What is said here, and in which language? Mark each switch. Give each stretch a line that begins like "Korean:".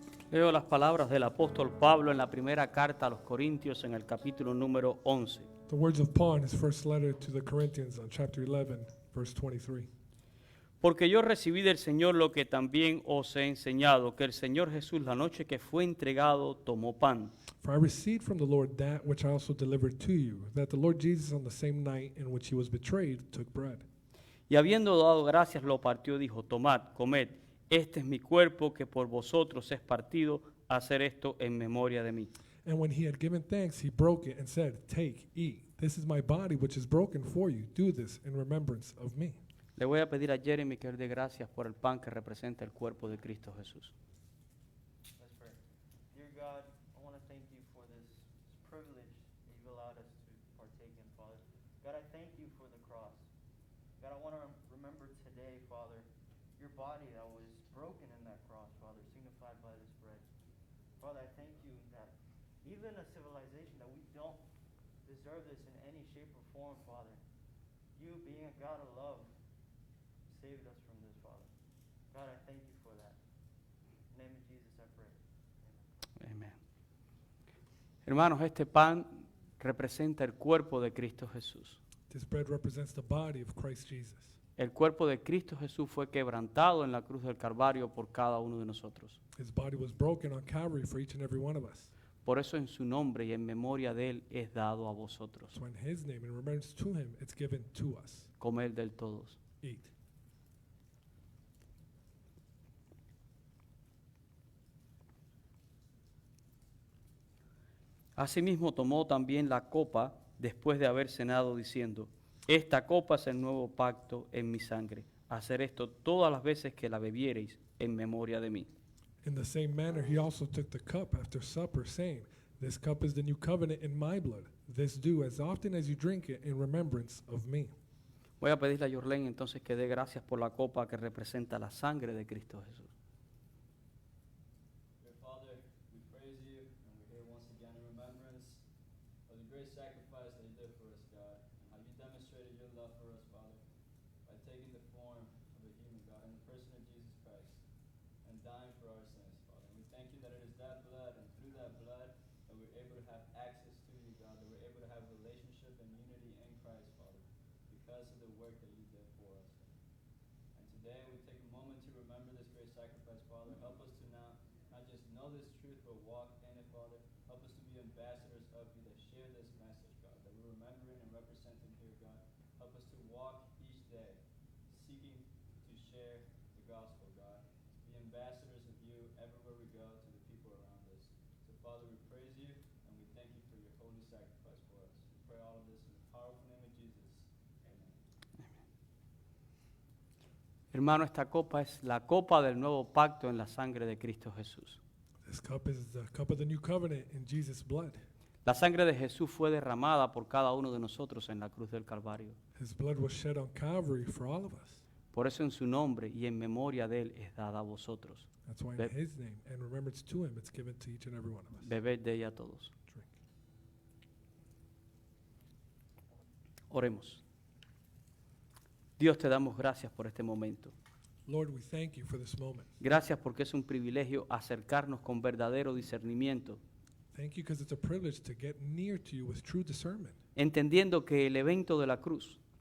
Spanish: Leo las palabras del apóstol Pablo en la primera carta a los Corintios en el capítulo número 11.
English: The words of Paul in his first letter to the Corinthians on chapter 11, verse 23.
Spanish: Porque yo recibí del Señor lo que también os he enseñado, que el Señor Jesús la noche que fue entregado tomó pan.
English: For I received from the Lord that which I also delivered to you, that the Lord Jesus on the same night in which he was betrayed took bread.
Spanish: Y habiendo dado gracias lo partió y dijo, tomad, comed, este es mi cuerpo que por vosotros es partido, hacer esto en memoria de mí.
English: And when he had given thanks, he broke it and said, take, eat. This is my body which is broken for you. Do this in remembrance of me.
Spanish: Le voy a pedir a Jeremy que él dé gracias por el pan que representa el cuerpo de Cristo Jesús.
English: Let's pray. Dear God, I want to thank you for this privilege that you've allowed us to partake in, Father. God, I thank you for the cross. God, I want to remember today, Father, your body that was broken in that cross, Father, signified by this bread. Father, I thank you that even a civilization that we don't deserve this in any shape or form, Father, you being a God of love, saved us from this, Father. God, I thank you for that. In the name of Jesus, I pray. Amen.
Spanish: Amén. Hermanos, este pan representa el cuerpo de Cristo Jesús.
English: This bread represents the body of Christ Jesus.
Spanish: El cuerpo de Cristo Jesús fue quebrantado en la cruz del Calvario por cada uno de nosotros.
English: His body was broken on Calvary for each and every one of us.
Spanish: Por eso en su nombre y en memoria de él es dado a vosotros.
English: So in his name, in remembrance to him, it's given to us.
Spanish: Comed del todos.
English: Eat.
Spanish: Asimismo tomó también la copa después de haber cenado diciendo, esta copa es el nuevo pacto en mi sangre. Hacer esto todas las veces que la bebiereis en memoria de mí.
English: In the same manner, he also took the cup after supper, saying, this cup is the new covenant in my blood. This do as often as you drink it in remembrance of me.
Spanish: Voy a pedirle a Yorlén entonces que dé gracias por la copa que representa la sangre de Cristo Jesús.
English: Dear Father, we praise you, and we're here once again in remembrance of the great sacrifice that you did for us, God, and how you demonstrated your love for us, Father, by taking the form of a human, God, in the person of Jesus Christ, and dying for our sins, Father. And we thank you that it is that blood, and through that blood, that we're able to have access to you, God, that we're able to have relationship and unity in Christ, Father, because of the work that you did for us. And today we take a moment to remember this great sacrifice, Father. Help us to now not just know this truth, but walk in it, Father. Help us to be ambassadors of you that share this message, God, that we're remembering and representing here, God. Help us to walk each day, seeking to share the gospel, God. Be ambassadors of you everywhere we go to the people around us. So, Father, we praise you, and we thank you for your holy sacrifice for us. We pray all of this in the powerful name of Jesus. Amen.
Spanish: Hermano, esta copa es la copa del nuevo pacto en la sangre de Cristo Jesús.
English: This cup is the cup of the new covenant in Jesus' blood.
Spanish: La sangre de Jesús fue derramada por cada uno de nosotros en la cruz del Calvario.
English: His blood was shed on Calvary for all of us.
Spanish: Por eso en su nombre y en memoria de él es dada a vosotros.
English: That's why in Be- his name and remembrance to him, it's given to each and every one of us.
Spanish: Bebed de ella todos.
English: Drink.
Spanish: Oremos. Dios, te damos gracias por este momento.
English: Lord, we thank you for this moment.
Spanish: Gracias porque es un privilegio acercarnos con verdadero discernimiento,
English: Thank you because it's a privilege to get near to you with true discernment,
Spanish: entendiendo que el evento de la cruz